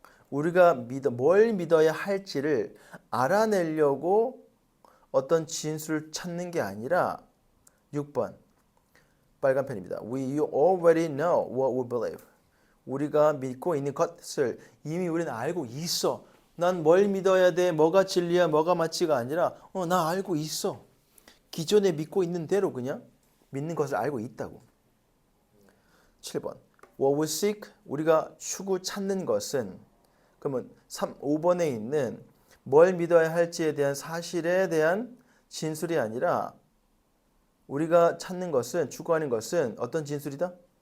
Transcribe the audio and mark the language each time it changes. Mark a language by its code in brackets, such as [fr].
[ko] 우리가 뭘 믿어야 할지를 알아내려고 어떤 진술을 찾는 게 아니라 6번 빨간 펜입니다. [en] We already know what we believe. [ko] 우리가 믿고 있는 것을 이미 우리는 알고 있어. 난 뭘 믿어야 돼? 뭐가 진리야? 뭐가 맞지가 아니라 나 알고 있어. 기존에 믿고 있는 대로 그냥 믿는 것을 알고 있다고. 7번 [en] What we seek, [ko] 우리가 추구 찾는 것은 그러면 5번에 있는 뭘 믿어야 할지에 대한 사실에 대한 진술이 아니라 우리가 찾는 것은 추구하는 것은 어떤 진술이다?